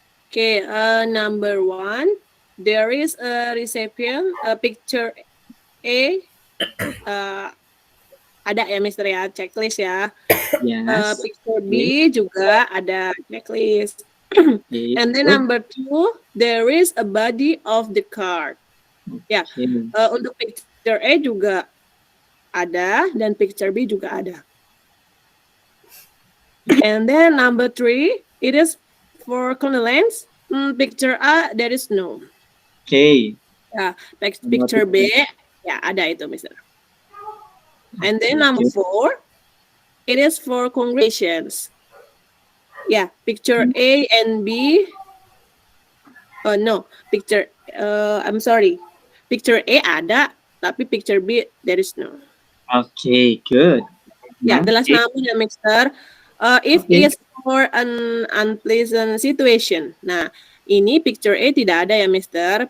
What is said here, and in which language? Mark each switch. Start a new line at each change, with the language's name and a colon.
English: Okay. Number 1. There is a reception. Picture A.
Indonesian: Ada ya, Mister ya, checklist ya.
English: Yes.
Indonesian: Picture B juga ada checklist.
English: Okay. And then Good. number 2, there is a body of the card.
Indonesian: Ya,
English: Okay.
Indonesian: untuk picture A juga ada dan picture B juga ada.
English: And then number 3, it is for condolence. Picture A, there is no. Okay.
Indonesian: Ya, picture B, ya ada itu, Mister.
English: And then number 4, it is for congratulations. Ya, picture A and B. Oh no, picture. I'm sorry. Picture A
Indonesian: ada, tapi
English: picture B there is no. Okay, good. Ya, the last Okay. number ya, Mister. If Okay. is for an unpleasant situation.
Indonesian: Nah, ini picture A tidak ada ya, Mister.